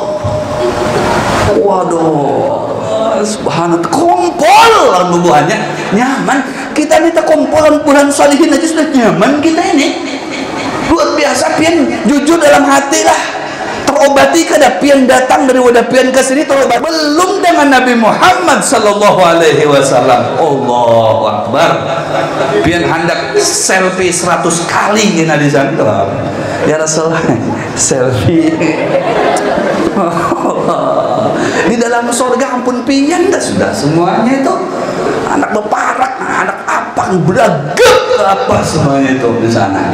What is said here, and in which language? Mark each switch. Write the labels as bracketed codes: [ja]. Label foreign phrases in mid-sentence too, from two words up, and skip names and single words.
[bjn] Waduh, subhanallah, terkumpul nubuhannya, nyaman. Kita ini terkumpulan bulan salihin aja sudah nyaman kita ini. Luar biasa, pian jujur dalam hati lah. Terobati kada pian datang dari wadah pian ke sini terobat. Belum dengan Nabi Muhammad [ar] صلى الله عليه وسلم. الله أكبر. [bjn] Pian hendak selfie 100 kali ngina di sana. [ar] يا رسول الله, selfie. [bjn] Di dalam surga ampun pian dah sudah semuanya itu. Anak beparak, anak apang, beragam apa semuanya itu di sana.